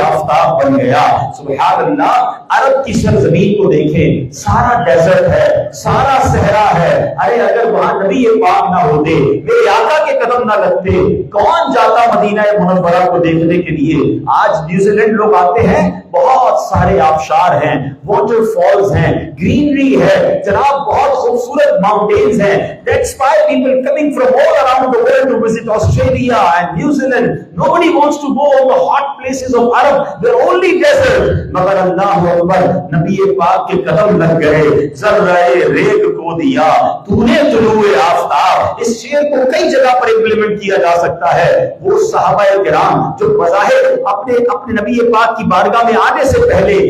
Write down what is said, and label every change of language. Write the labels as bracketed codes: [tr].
[ur] آفتاب بن گیا۔ سبحان اللہ۔ عرب کی سرزمین کو دیکھیں، سارا ڈیزرٹ ہے، سارا صحرا ہے، ارے اگر وہاں نبی پاک نہ ہوتے، میرے آقا کے قدم نہ لگتے، کون جاتا مدینہ منورہ کو دیکھنے کے لیے؟ آج نیوزی لینڈ لوگ آتے ہیں، بہت سارے آبشار ہیں، واٹر فالز ہیں، گرینری ہے جناب، بہت خوبصورت ماؤنٹینز ہیں۔ [en] That's why people coming from all around the world to visit Australia and New Zealand. Nobody wants to go on the hot places of Arab. They're only desert. [ur] مگر اللہ اکبر، نبی پاک کے قدم لگ گئے، ذرہ ریگ کو دیا تو نے طلوع آفتاب۔ اس شعر کو کئی جگہ پر امپلیمنٹ کیا جا سکتا ہے۔ وہ صحابہ کرام جو بظاہر اپنے نبی پاک کی بارگاہ میں آنے سے پہلے،